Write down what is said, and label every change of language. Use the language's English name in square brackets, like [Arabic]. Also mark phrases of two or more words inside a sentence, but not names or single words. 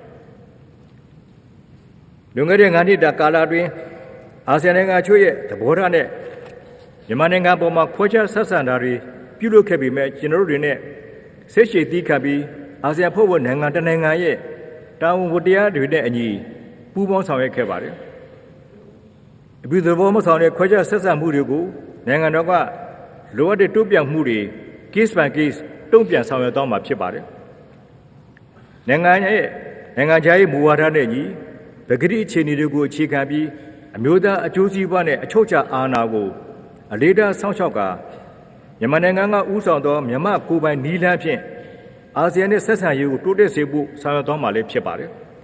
[Burmese] လွန်ခဲ့တဲ့9နှစ်တာကာလအတွင်းအာဆီယံနိုင်ငံအချို့ရဲ့သဘောထားနဲ့မြန်မာနိုင်ငံပေါ်မှာခွဲခြားဆက်ဆံတာတွေပြုလုပ်ခဲ့ပေမဲ့ကျွန်တော်တို့တွေနဲ့ဆက်ရှိသီး ခံပြီးအာဆီယံဖွဲ့ဝင်နိုင်ငံတနိုင်ငံရဲ့တာဝန်ဝတ္တရားတွေနဲ့အညီပူးပေါင်းဆောင်ရွက်ခဲ့ပါတယ်အပြည်သူ့မဆောင်တဲ့ ခွဲခြားဆက်ဆံမှုတွေကိုနိုင်ငံတော်ကလိုအပ်တဲ့တုံ့ပြန်မှုတွေ [English] case by case [Burmese] တုံ့ပြန်ဆောင်ရွက်သွားမှာဖြစ်ပါတယ်နိုင်ငံခြားရေးမူဝါဒနဲ့ညီပကတိအခြေအနေတွေကိုအခြေခံပြီးအမျိုးသားအကျိုးစီးပွားနဲ့အချုပ်အခြာအာဏာကိုအလေးထားစောင့်ရှောက်ကမြန်မာနိုင်ငံကဥဆောင်သောမြန်မာကိုယ်ပိုင်နည်းလမ်းဖြင့်အာဆီယံနဲ့ဆက်ဆံရေးကိုတိုးတက်စေဖို့ဆောင်ရွက်သွားမှာလည်းဖြစ်ပါတယ်